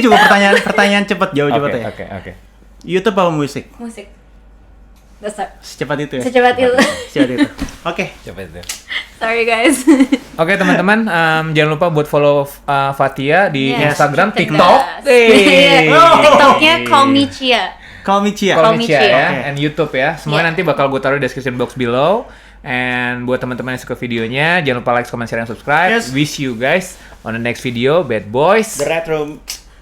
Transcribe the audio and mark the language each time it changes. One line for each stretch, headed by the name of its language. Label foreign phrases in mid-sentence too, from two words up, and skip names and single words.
Indonesian: Ini juga pertanyaan cepet, jauh cepet ya. Oke. YouTube apa musik? Musik. Dasar. Secepat itu ya. Secepat itu. Secepat itu. Oke. Coba itu.
English: Sorry guys.
Indonesian: Oke teman-teman, jangan lupa buat follow Fatia di
English: Yes,
Indonesian: Instagram, cerdas. TikTok. TikToknya Call Me Cia. Call me Cia. Call Call me me Cia Cia. ya, Oke. and YouTube ya. Semuanya
English: Yeah.
Indonesian: nanti bakal gue taruh di
English: description box below.
Indonesian: And buat teman-teman yang suka videonya, jangan lupa
English: like, comment, share,
Indonesian: dan subscribe.
English: Yes. Wish you guys on the next video, bad boys. The Red Room.